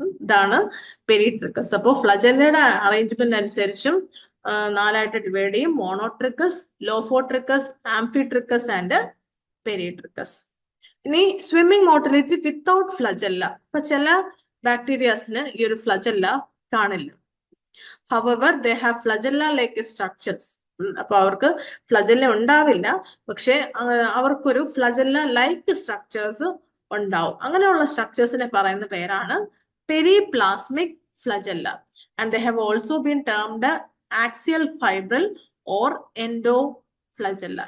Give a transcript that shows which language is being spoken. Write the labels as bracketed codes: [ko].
[ml] ഇതാണ് പെരിട്രിക്കസ്. അപ്പോൾ ഫ്ലജല്ലയുടെ അറേഞ്ച്മെന്റ് അനുസരിച്ചും 4 ആയിട്ട് ഡിവൈഡ് ചെയ്യും. മോണോട്രിക്കസ്, ലോഫോട്രിക്കസ്, ആംഫിട്രിക്കസ് ആൻഡ് പെരിട്രിക്കസ്. ഇനി [en] Swimming motility without flagella. [ml] ഇപ്പൊ ചില ബാക്ടീരിയാസിന് ഈ ഒരു ഫ്ലജല്ല കാണില്ല. [en] However, they have flagella-like structures. [ml] അപ്പൊ അവർക്ക് ഫ്ലജല്ല ഉണ്ടാവില്ല, പക്ഷെ അവർക്കൊരു ഫ്ലജല്ല ലൈക്ക് സ്ട്രക്ചേഴ്സ് ഉണ്ടാവും. അങ്ങനെയുള്ള സ്ട്രക്ചേഴ്സിനെ പറയുന്ന പേരാണ് periplasmic flagella. [en] And they have also been termed axial fibril or endoflagella.